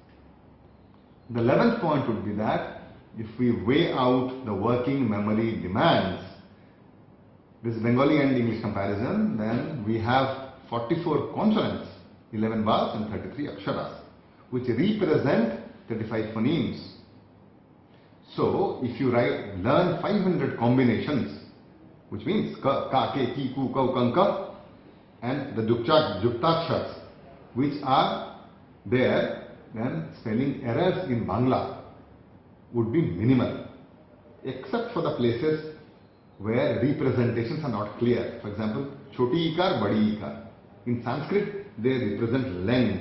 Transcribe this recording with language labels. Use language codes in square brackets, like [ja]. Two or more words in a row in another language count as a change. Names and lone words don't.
[en] The 11th point would be that if we weigh out the working memory demands, this Bengali and English comparison, then we have 44 consonants, 11 vowels and 33 aksharas, which represent 35 phonemes. So if you learn 500 combinations, which means ka, ka, ke, ki, ku, kau, kan, ka, and the juktakshars, which are there, then spelling errors in Bangla would be minimal, except for the places where representations are not clear. For example, [hi] छोटी इकार, बड़ी इकार. [en] In Sanskrit, they represent length.